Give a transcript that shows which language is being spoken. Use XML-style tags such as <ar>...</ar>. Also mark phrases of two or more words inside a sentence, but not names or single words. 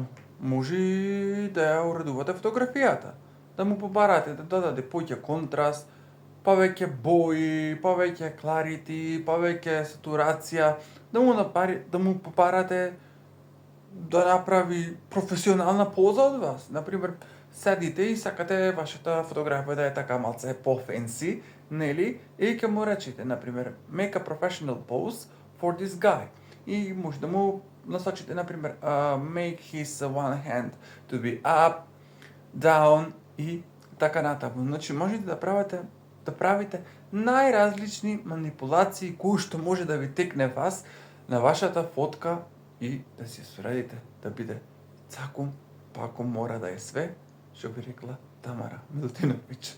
<mk>Може да ја уредувате фотографијата, да му побарате да додаде поќе контраст, повеќе бои, повеќе кларити, повеќе сатурација, да му побарате да направи професионална поза од вас. Например, седите и сакате вашата фотографија да е така малце по-фенси, нели? И ќе му речете, например,</mk> <en>make a professional pose for this guy.</en> <mk>И може да му насочите, например,</mk> <en>make his one hand to be up, down</en> <mk>и така натаму. Значи, можете да правите најразлични манипулации кои што може да ви текне вас на вашата фотка и да си средите да биде цакум, пакум мора да е све, што би рекла Тамара Милутиновиќ.</mk>